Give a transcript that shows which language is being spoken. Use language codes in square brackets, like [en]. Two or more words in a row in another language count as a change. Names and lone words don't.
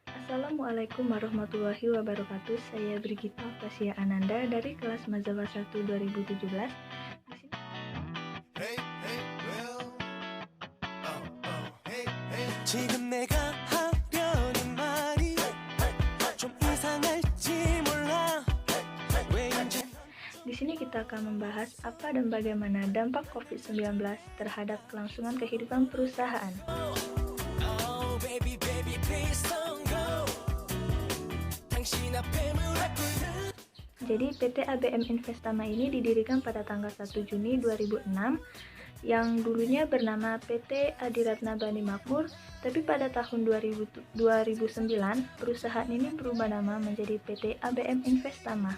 [ar] السلام عليكم ورحمة الله وبركاته. [id] Saya Brigita Tasya Ananda dari kelas Mazhaba 1 2017. Di sini [ko] 지금 내가 하려는 말이 좀 이상할지 몰라 왠지 [id] Di sini kita akan membahas apa dan bagaimana dampak COVID-19 terhadap kelangsungan kehidupan perusahaan. [en] Oh baby baby please don't go [ko] 당신 앞에 무릎 꿇는 [id] Jadi PT ABM Investama ini didirikan pada tanggal 1 Juni 2006 yang dulunya bernama PT Adiratna Bani Makmur, tapi pada tahun 2009 perusahaan ini berubah nama menjadi PT ABM Investama.